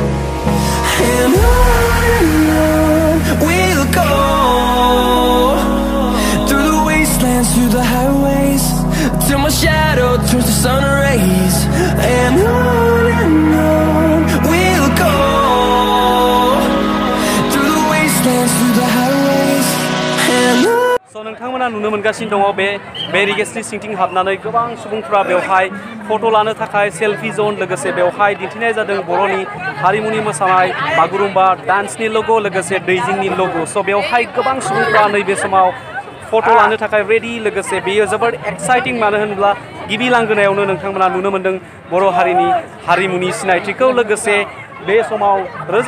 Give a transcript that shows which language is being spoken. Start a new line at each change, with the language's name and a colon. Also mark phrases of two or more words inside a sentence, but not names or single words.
English: And on we'll go, through the wastelands, through the highways, till my shadow turns to sun rays. And on we'll go, through the wastelands, through the highways. And on.
Bodo: So नोंथांमोना नुनो मोनगासिनो दङ बे बेरिगेट्सनि सिंथिं हाबनानै गोबां सुबुंफ्रा बेवहाय फट' लानो थाखाय सेल्फि जन लोगोसे बेवहाय दिन्थिनाय जादों बर'नि हारिमुनि मोसानाय बागुरुम्बा डान्सनि ल'ग' लोगोसे दैजिंनि ल'ग' स' बेवहाय गोबां सुबुंफ्रा नैबे समाव फट' लानो थाखाय रेडि लोगोसे बेयो जोबोद एक्साइटिं मानो होनोब्ला गिबि लांगोनायावनो नोंथांमोना नुनो मोन्दों बर' हारिनि हारिमुनि सिनायथिखौ लोगोसे बे समाव रोजा